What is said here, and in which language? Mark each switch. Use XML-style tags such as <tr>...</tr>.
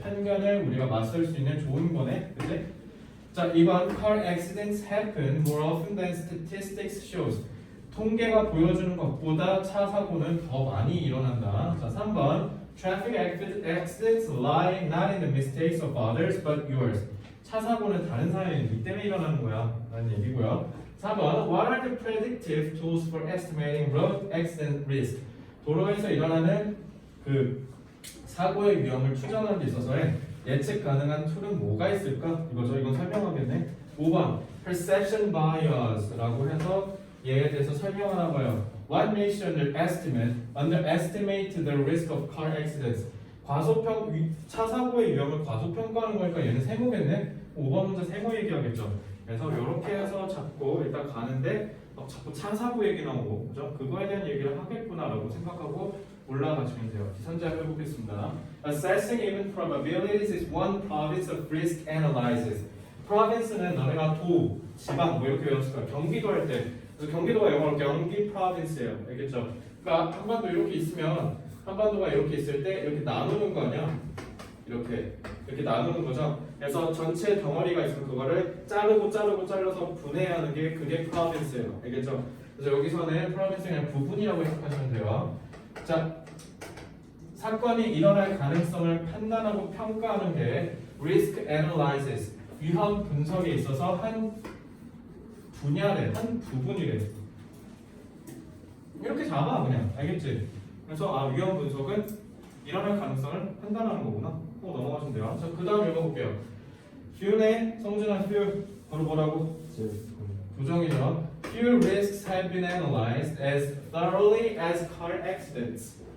<ko>편견을 우리가 맞설 수 있는 좋은 거네. 그치?</ko> <en>자, 2번 car accidents happen more often than statistics shows.</en> <ko>통계가 보여주는 것보다 차 사고는 더 많이 일어난다.</ko> <en>자, 3번 traffic accidents lie not in the mistakes of others but yours.</en> <ko>차 사고는 다른 사람이 니 때문에 일어나는 거야 라는 얘기고요.</ko> <en>4번 what are the predictive tools for estimating road accident risk.</en> <ko>도로에서 일어나는 그 사고의 위험을 추정하는 데 있어서의 예측 가능한 툴은 뭐가 있을까? 이거죠. 이건 설명하겠네. 5번</ko> <en>perception bias</en> <ko>라고 해서 얘에 대해서 설명하나 봐요.</ko> <en>What makes you underestimate the risk of car accidents?</en> <ko>차 사고의 위험을 과소평가하는 거니까 얘는 세모겠네. 5번 문제 세모 얘기하겠죠. 그래서 이렇게 해서 자꾸 일단 가는데 자꾸 차 사고 얘기 나오고, 그죠? 그거에 대한 얘기를 하겠구나라고 생각하고 올라가시면 돼요. 선제를 해보겠습니다.</ko> <en>Assessing even probabilities is one province of risk analysis.</en> <ko>province는 너네가 도, 지방 뭐 이렇게 외웠을 거야. 경기도 할 때. 그래서 경기도가 영어로 경기 프로빈스예요. 알겠죠? 그러니까 한반도 이렇게 있으면 한반도가 이렇게 있을 때 이렇게 나누는 거 아니야? 이렇게 나누는 거죠. 그래서 전체 덩어리가 있으면 그거를 잘라서 분해하는 게 그게 프로빈스예요. 알겠죠? 그래서 여기서는 프로빈스 그냥 부분이라고 해석하시면 돼요. 자, 사건이 일어날 가능성을 판단하고 평가하는 게</ko> <en>risk analysis,</en> <ko>위험 분석에 있어서 한 분야래, 한 부분이래. 이렇게 잡아 그냥. 알겠지? 그래서 위험 분석은 일어날 가능성을 판단하는 거구나. 넘어가시면 돼요. 자, 그 다음 읽어볼게요. Hugh네, 성준아, Hugh 바로 뭐라고? 부정이죠.</ko> <en>Few risks have been analyzed as thoroughly as car accidents.</en>